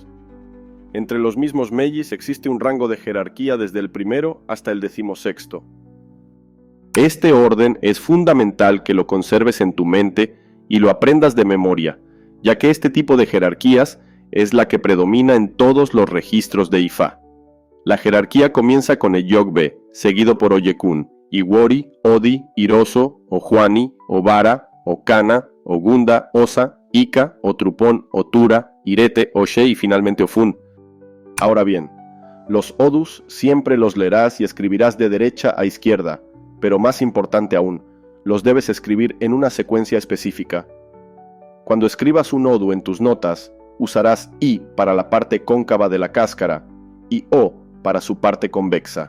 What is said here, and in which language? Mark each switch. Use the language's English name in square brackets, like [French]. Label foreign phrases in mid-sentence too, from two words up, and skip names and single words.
[Spanish] Entre los mismos Mejis existe un rango de jerarquía desde el primero hasta el 16º. Este orden es fundamental que lo conserves en tu mente y lo aprendas de memoria, ya que este tipo de jerarquías es la que predomina en todos los registros de Ifá. La jerarquía comienza con Eyogbe, seguido por Oyekun, Iwori, Odi, Iroso, Ojuani, Obara, Okana, Ogunda, Osa, Ika, Otrupón, Otura, Irete, Oshe y finalmente Ofun. Ahora bien, los Odus siempre los leerás y escribirás de derecha a izquierda, pero más importante aún, los debes escribir en una secuencia específica. Cuando escribas un Odu en tus notas, usarás I para la parte cóncava de la cáscara y O para su parte convexa.